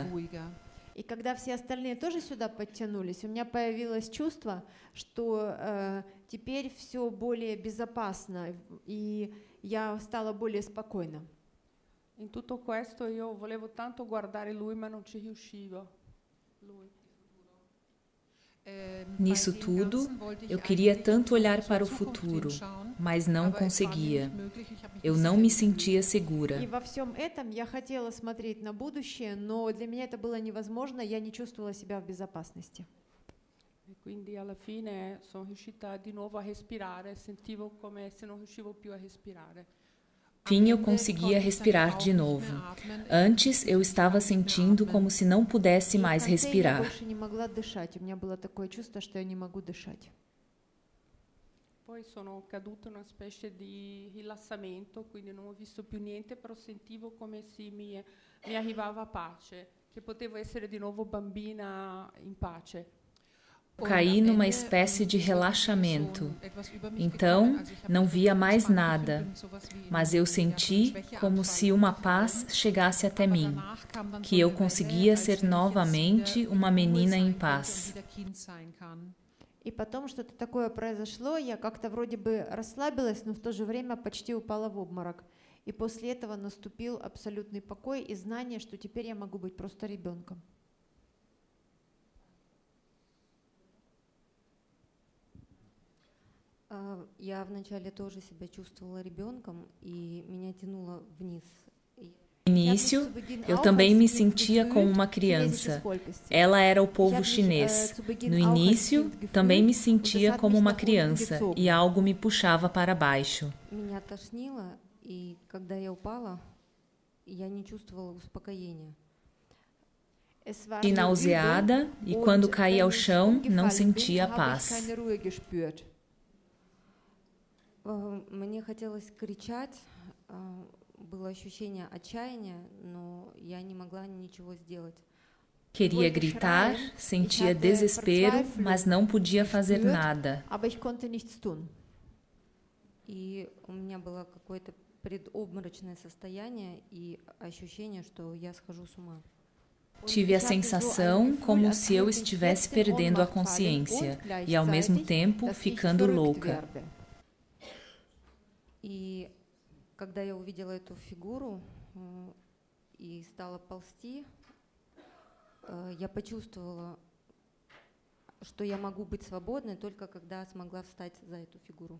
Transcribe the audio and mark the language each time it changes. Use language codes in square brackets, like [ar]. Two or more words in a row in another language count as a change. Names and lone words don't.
[ru] И когда все остальные тоже сюда подтянулись, у меня появилось чувство, что теперь все более безопасно, и я стала более спокойна. [it] In tutto questo io volevo tanto guardare lui, ma non ci riuscivo. [pt] Nisso tudo, eu queria tanto olhar para o futuro, mas não conseguia. Eu não me sentia segura. [ru] И во всем этом я хотела смотреть на будущее, но для меня это было невозможно, я не чувствовала себя в безопасности. [it] E quindi alla fine sono riuscita di nuovo a respirare, sentivo come se non riuscivo più a respirare. [pt] Fim, eu conseguia respirar de novo. Antes, eu estava sentindo como se não pudesse mais respirar. [it] Poi sono caduta in una specie di rilassamento, quindi non ho visto più niente, però sentivo come se mi arrivava pace, che potevo essere di nuovo bambina in pace. [pt] Caí numa espécie de relaxamento. Então, não via mais nada, mas eu senti como se uma paz chegasse até mim, que eu conseguia ser novamente uma menina em paz. [ru] И потом что-то такое произошло, я как-то вроде бы расслабилась, но в то же время почти упала в обморок. И после этого наступил абсолютный покой и знание, что теперь я могу быть просто ребенком. Я вначале тоже себя чувствовала ребенком, и меня тянуло вниz. [pt] No início, eu também me sentia como uma criança. Ela era o povo chinês. No início, também me sentia como uma criança e algo me puxava para baixo. [ru] Меня тошнило, и когда я упала, я не чувствовала успокоения. [pt] E nauseada, e quando caí ao chão, não sentia paz. [ru] Мне хотелось кричать, было ощущение отчаяния, но я не могла ничего сделать. [pt] Queria gritar, sentia desespero, mas não podia fazer nada. [ru] И у меня было какое-то предобморочное состояние и ощущение, что я схожу с ума. [pt] Tive a sensação como se eu estivesse perdendo a consciência e, ao mesmo tempo, ficando louca. [ru] И когда я увидела эту фигуру и стала ползти, я почувствовала, что я могу быть свободной только когда смогла встать за эту фигуру.